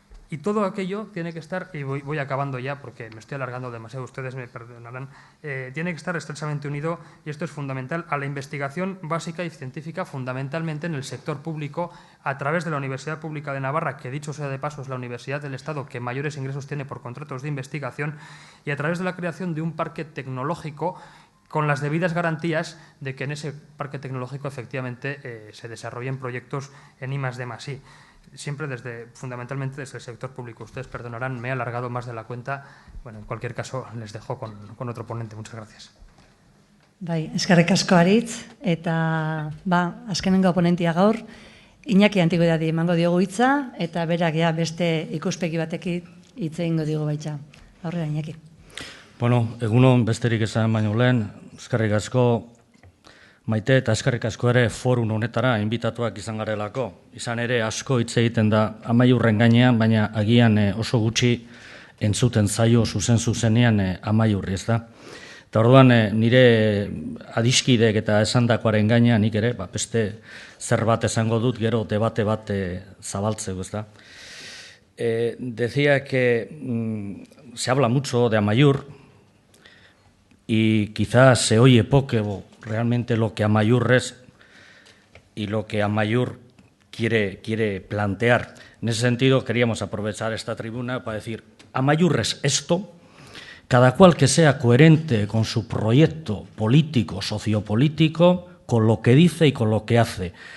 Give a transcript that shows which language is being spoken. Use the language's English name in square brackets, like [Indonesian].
[Spanish] Y todo aquello tiene que estar, y voy acabando ya porque me estoy alargando demasiado, ustedes me perdonarán, tiene que estar estrechamente unido, y esto es fundamental, a la investigación básica y científica, fundamentalmente en el sector público, a través de la Universidad Pública de Navarra, que dicho sea de paso es la universidad del Estado que mayores ingresos tiene por contratos de investigación, y a través de la creación de un parque tecnológico con las debidas garantías de que en ese parque tecnológico efectivamente se desarrollen proyectos en I+D+I. Siempre fundamentalmente desde el sector público. Ustedes perdonarán, me he alargado más de la cuenta. Bueno, en cualquier caso, les dejo con otro ponente. Muchas gracias. [Basque] Bai, eskerrik asko Aritz, eta azkenengo ponentia gaur, Iñaki Antigüedadi emango diogu hitza, eta berak beste ikuspegi batekin hitz egingo diogu baita. Aurrera, Iñaki. Bueno, egunon besterik esan baino lehen, eskerrik asko Maite eta eskerrik asko ere forum honetara inbitatuak izan garelako. Izan ere asko hitz egiten da Amaiurren gainean, baina agian oso gutxi entzuten zaio zuzenean Amaiurri, ez da. Eta orduan nire adiskideek eta esandakoaren gainean nik ere, beste zerbait esango dut gero debate bat zabaltzeko, ez da. [Spanish] Decía que se habla mucho de Amaiur y quizás se oye poco realmente lo que Amaiur es y lo que Amaiur quiere plantear. En ese sentido, queríamos aprovechar esta tribuna para decir, Amaiur es esto, cada cual que sea coherente con su proyecto político, sociopolítico, con lo que dice y con lo que hace.